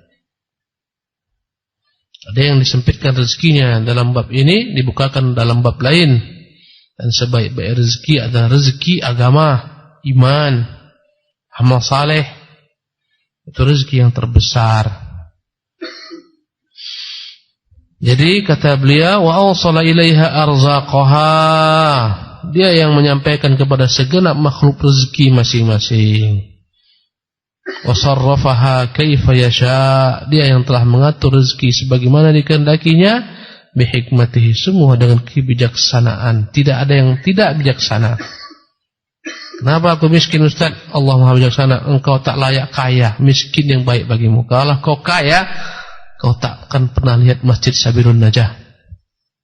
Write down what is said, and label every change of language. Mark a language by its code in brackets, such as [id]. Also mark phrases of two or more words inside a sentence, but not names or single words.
[id] Ada yang disempitkan rezekinya dalam bab ini, dibukakan dalam bab lain. Dan sebaik-baik rezeki adalah rezeki agama, iman, amal saleh. Itu rezeki yang terbesar. Jadi kata beliau, [ar] وأوصل إليها أرزاقها. [id] Dia yang menyampaikan kepada segenap makhluk rezeki masing-masing. [ar] وصرفها كيف يشاء. [id] Dia yang telah mengatur rezeki sebagaimana dikehendakinya, bihikmatihi, semua dengan kebijaksanaan. Tidak ada yang tidak bijaksana. Kenapa aku miskin, Ustaz? Allah Maha bijaksana. Engkau tak layak kaya, miskin yang baik bagimu. Kalau kau kaya, kau tak akan pernah lihat Masjid Sabilun Najah.